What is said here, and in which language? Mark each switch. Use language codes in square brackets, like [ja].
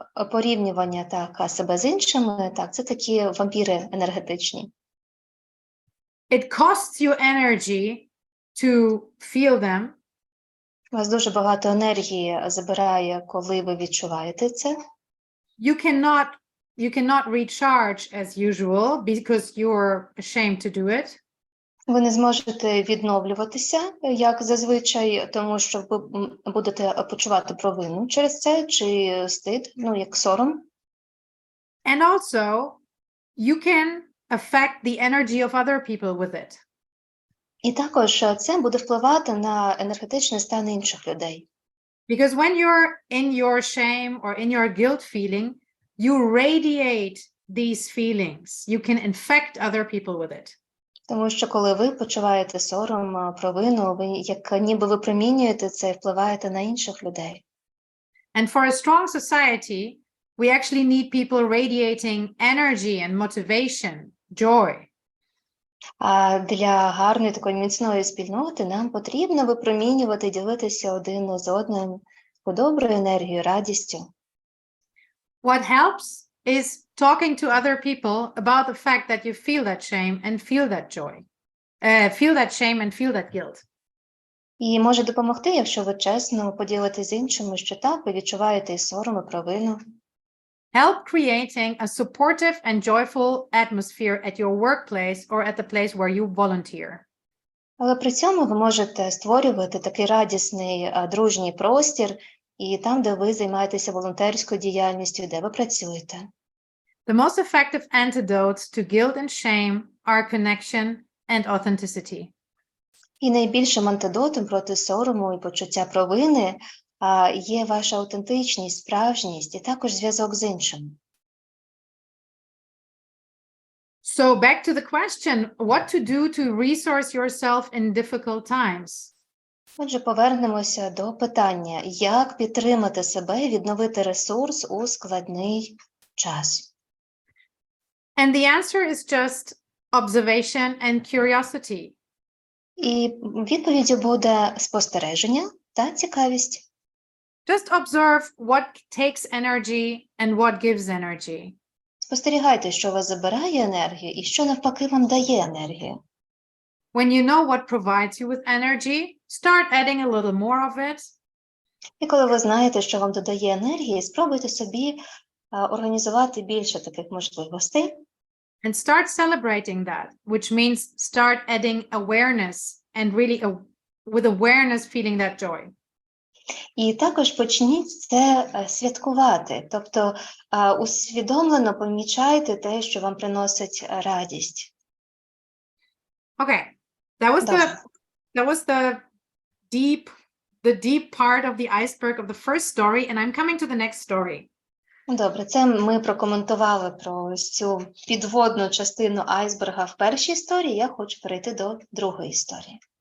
[uk] Порівнювання так, себе з іншими, так, це такі вампіри енергетичні. [en] It costs you energy to feel them. [uk] У вас дуже багато енергії забирає, коли ви відчуваєте це. [en] You cannot recharge as usual because you're ashamed to do it. [uk] Ви не зможете відновлюватися, як зазвичай, тому що ви будете почувати провину через це, чи стид, як сором. [en] And also, you can affect the energy of other people with it. [uk] І також це буде впливати на енергетичний стан інших людей. [en] Because when you're in your shame or in your guilt feeling, you radiate these feelings. You can infect other people with it. [uk] Тому що коли ви почуваєте сором, провину, ви як ніби випромінюєте це і впливаєте на інших людей. [en] And for a strong society, we actually need people radiating energy and motivation, joy. [uk] А для гарної такої міцної спільноти нам потрібно випромінювати, ділитися один з одним доброю енергією, радістю. [en] What helps is talking to other people about the fact that you feel that shame and feel that joy. Feel that shame and feel that guilt. [uk] І може допомогти, якщо ви чесно поділитесь з іншими, що так, ви відчуваєте і сором, і провину. [en] Help creating a supportive and joyful atmosphere at your workplace or at the place where you volunteer. [uk] Але при цьому ви можете створювати такий радісний, дружній простір і там, де ви займаєтеся волонтерською діяльністю, де ви працюєте. [en] The most effective antidotes to guilt and shame are connection and authenticity. [uk] І найбільшим антидотом проти сорому і почуття провини є ваша аутентичність, справжність і також зв'язок з іншим. [en] So back to the question, what to do to resource yourself in difficult times? [uk] Отже, повернемося до питання, як підтримати себе і відновити ресурс у складний час. [en] And the answer is just observation and curiosity. [uk] І відповіддю буде спостереження та цікавість. [en] Just observe what takes energy and what gives energy. [uk] Спостерігайте, що вас забирає енергію і що навпаки вам дає енергію. [en] When you know what provides you with energy, start adding a little more of it. [uk] І коли ви знаєте, що вам додає енергії, спробуйте собі організувати більше таких можливостей. [en] And start celebrating that, which means start adding awareness and really with awareness feeling that joy. [uk] І також почніть це святкувати, тобто усвідомлено помічайте те, що вам приносить радість. [en] Okay, that was the deep part of the iceberg of the first story, and I'm coming to the next story. [uk] Добре, це ми прокоментували про ось цю підводну частину айсберга в першій історії. Я хочу перейти до другої історії.